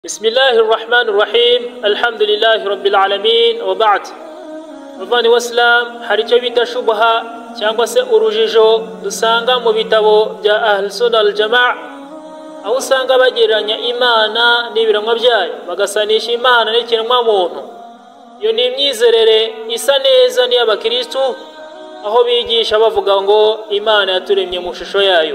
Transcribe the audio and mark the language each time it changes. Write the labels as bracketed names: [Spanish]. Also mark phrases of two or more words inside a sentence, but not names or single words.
[Arabic] بسم الله الرحمن الرحيم الحمد لله رب العالمين وبعد [Kinyarwanda] muvani w'Islam hari cyo bita shubha cyangwa se urujijo dusanga mu bitabo bya [Arabic] أهل السنة الجماعة [Kinyarwanda] aho usanga bagereranya Imana n'ibiranwa byayo bagasanisha Imana n'ikiremwa muntu. Iyo ni imyizerere isa neza ni y'abakristo aho bigisha bavuga ngo Imana yaturemye mu shusho yayo.